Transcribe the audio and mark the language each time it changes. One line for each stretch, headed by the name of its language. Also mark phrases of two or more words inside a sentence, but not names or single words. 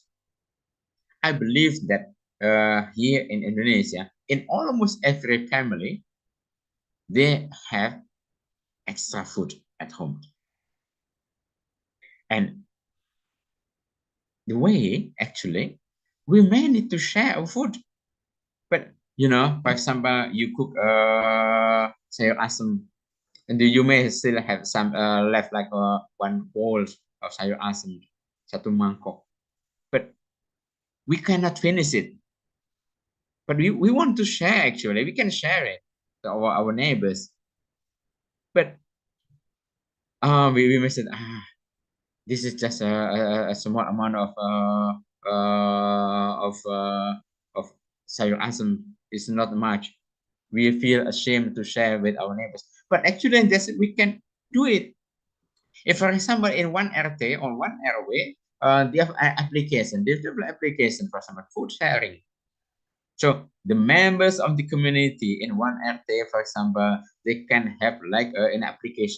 English: I believe that here in Indonesia, in almost every family, they have extra food at home. And the way, actually, we may need to share our food. But, for example, you cook
Indonesian: sayur asam,
English: and you may still have some left, like one bowl of
Indonesian: sayur asam, satu mangkok.
English: But we cannot finish it. But we want to share, actually. We can share it to our neighbors. But we may say, this is just a small amount of
Indonesian: sayur asam.
English: It's not much. We feel ashamed to share with our neighbors. But actually, we can do it. If, for example, in one RT or one airway, they have an application, digital application, for example, food sharing. So the members of the community in one RT, for example, they can have like an application.